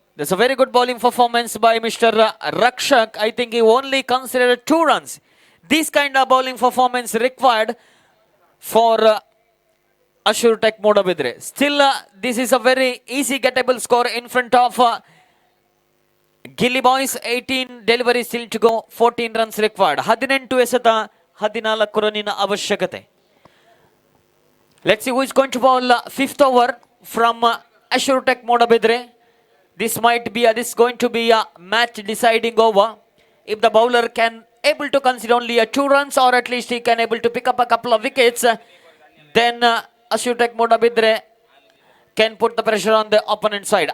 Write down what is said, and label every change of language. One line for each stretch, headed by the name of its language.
English: That's a very good bowling performance by Mr. Rakshak. I think he only considered 2 runs. This kind of bowling performance required for Assuretech Modabidre. Still, this is a very easy gettable score in front of Gilly boys. 18 deliveries still to go. 14 runs required.
Kannada: 18 esata 14 ರನ್ನಿನ ಅವಶ್ಯಕತೆ.
English: Let's see who is going to bowl 5th over from Assuretech Modabidre. This is going to be a match deciding over. If the bowler can able to consider only 2 runs, or at least he can able to pick up a couple of wickets, then Assuretech Modabidre can put the pressure on the opponent side.